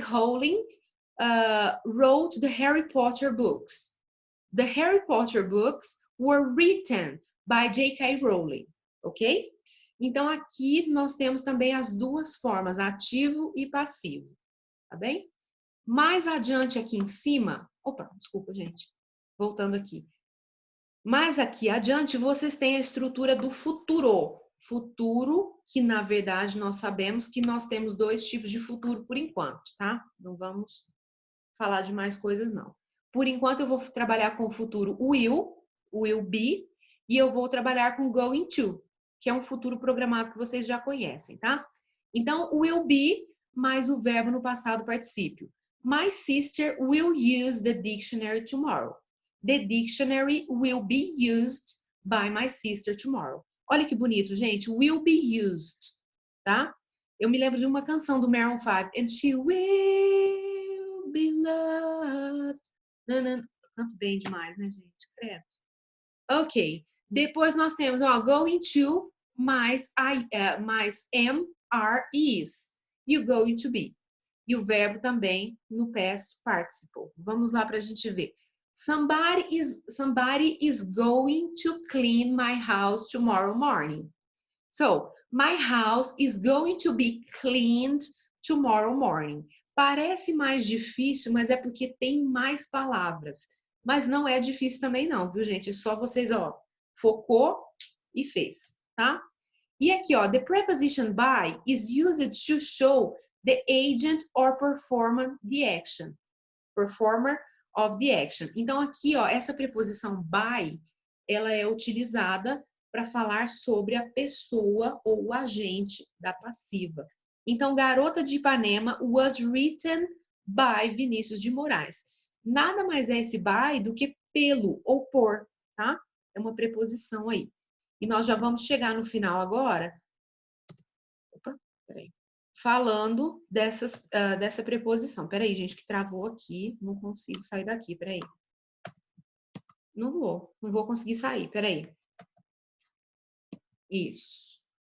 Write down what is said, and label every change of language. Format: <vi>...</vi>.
<en>Rowling wrote the Harry Potter books. The Harry Potter books were written by J.K. Rowling, ok?</en> <pt>Então, aqui nós temos também as duas formas, ativo e passivo, tá bem? Mais adiante aqui em cima, opa, desculpa, gente, voltando aqui. Mais aqui adiante, vocês têm a estrutura do futuro. Futuro, que na verdade nós sabemos que nós temos dois tipos de futuro por enquanto, tá? Não vamos falar de mais coisas, não. Por enquanto, eu vou trabalhar com o futuro will be, e eu vou trabalhar com going to, que é um futuro programado que vocês já conhecem, tá? Então, will be mais o verbo no passado particípio.</pt> <en>My sister will use the dictionary tomorrow. The dictionary will be used by my sister tomorrow.</en> <pt>Olha que bonito, gente.</pt> <en>Will be used,</en> <pt>tá? Eu me lembro de uma canção do Maroon 5.</pt> <en>And she will be loved.</en> <pt>Não, canto bem demais, né, gente? Credo. Ok. Depois nós temos, ó, going to mais am, are, is.</pt> <en>You going to be.</en> <pt>E o verbo também no past participle. Vamos lá para a gente ver.</pt> <en>Somebody is going to clean my house tomorrow morning. So, my house is going to be cleaned tomorrow morning.</en> <pt>Parece mais difícil, mas é porque tem mais palavras. Mas não é difícil também não, viu, gente? É só vocês, ó, focou e fez, tá? E aqui, ó,</pt> <en>the preposition by is used to show the agent or performer the action. Performer of the action.</en> <pt>Então, aqui, ó, essa preposição by, ela é utilizada para falar sobre a pessoa ou o agente da passiva. Então,</pt> <en>Garota de Ipanema was written by Vinícius de Moraes.</en> <pt>Nada mais é esse by do que pelo ou por, tá? É uma preposição aí. E nós já vamos chegar no final agora. Opa, peraí. Falando dessa preposição. Peraí, gente, que travou aqui. Não consigo sair daqui, peraí. Não vou conseguir sair, peraí. Isso.</pt>